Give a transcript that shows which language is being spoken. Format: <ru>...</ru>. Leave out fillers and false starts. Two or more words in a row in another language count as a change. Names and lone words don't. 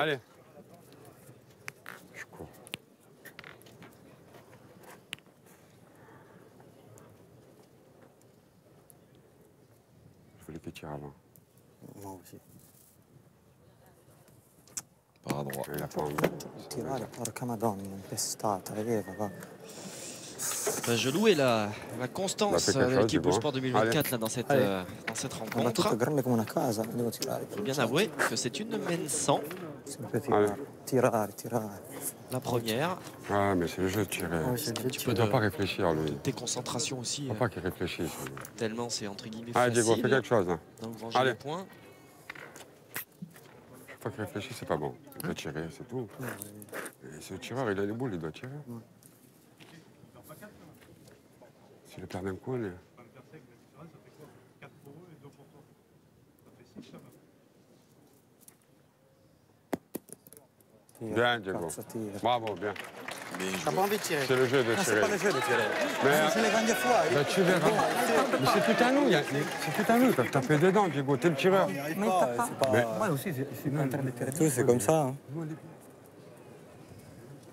<fr>Allez. Je cours. Je voulais qu'il tire avant. Moi aussi. Par à droite. Il a pas envie.</fr> <it>Tirare, porca madonna, impestata, vedeva, va.</it> <fr>Je louais la Bah, constance fais quelque de chose, l'équipe Diego. Sport 2024 là, dans cette Allez.</fr> <it>Una tutta</it> <fr>rencontre.</fr> <it>grande come una casa, devo tirare.</it> <fr>Il faut bien avouer que c'est une main 100,</fr> <it>Sempre tirare, tirare, tirare.</it> <fr>la première. Ah, mais c'est le jeu de tirer. Ouais, c'est le jeu de Il tirer. ne doit pas réfléchir, lui. Tes concentrations aussi, Il ne faut pas qu'il réfléchisse. tellement c'est entre guillemets Allez, Diego, fais facile quelque chose. Hein. d'engranger Allez. les points. Il faut pas qu'il réfléchisse, c'est pas bon. Il doit tirer, c'est tout. Et ce tireur, il a les boules, il doit tirer. S'il le perd d'un coup, il est... Bien, Diego.</fr> <it>Cazzo, tira.</it> <fr>Bravo, bien. Bien T'as joué. pas envie de tirer. C'est le jeu de Non, c'est tirer. pas le jeu de tirer. Mais, C'est les grandes fois. ben, tu verras. Mais c'est tout à nous, c'est tout à nous. Ils peuvent taper dedans, Diego. T'es le tireur. On n'y arrive pas. C'est pas... Moi aussi, c'est en train de tirer. Tout, c'est comme ça. Hein.</fr>